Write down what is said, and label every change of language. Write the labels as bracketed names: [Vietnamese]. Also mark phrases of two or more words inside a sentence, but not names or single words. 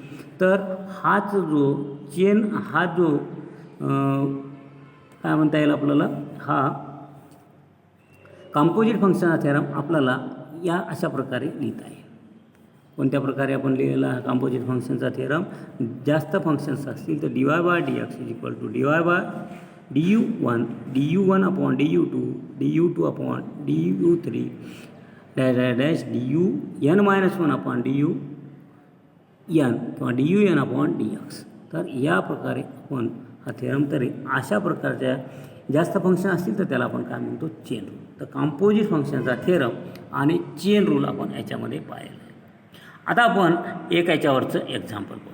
[Marathi] तर हाच जो चेन, हा जो काय म्हणता येईल आपल्याला, हा [English] composite functionचा theorem [Marathi] आपल्याला या अशा प्रकारे लिहिता येईल. कोणत्या प्रकारे आपण लिहिलेला हा [English] composite functionचा theorem, [Marathi] जास्त फंक्शन्स असतील तर dy/dx =dy/du1 du1/du2 du2/du3 -du n-1/du किंवा dun/dx. तर या प्रकारे आपण हा थेरम, तरी अशा प्रकारच्या जास्त फंक्शन असतील तर त्याला आपण काय म्हणतो, [English] chain rule. [Marathi] तर [English] composite functionचा theorem [Marathi] आणि [English] chain rule [Marathi] आपण याच्यामध्ये पाहिलं. आता आपण एक याच्यावरचं एक्झाम्पल बघू.